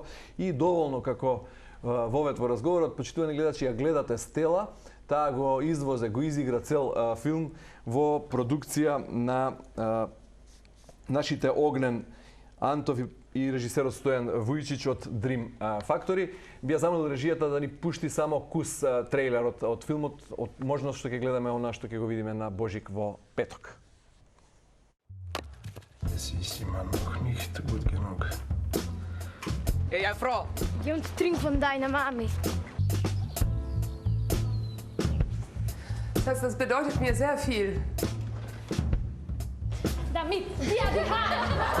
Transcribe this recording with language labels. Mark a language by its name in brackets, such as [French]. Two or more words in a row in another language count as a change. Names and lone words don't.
[Macedonian] И доволно како вовет во разговорот, почитувани гледачи, ја гледате Стела, таа го извозе, го изигра цел филм во продукција на нашите Огнен Антов и режисерот Стојан Вујчич од Dream Factory. Би ја замолил режијата да ни пушти само кус трейлерот од филмот, од можност што ќе гледаме она што ќе го видиме на Божик во петок. [German] Es ist immer noch nicht gut genug. Hey, Frau! Geh und trink von deiner Mami. Das bedeutet mir sehr viel. Damit wir die Haare.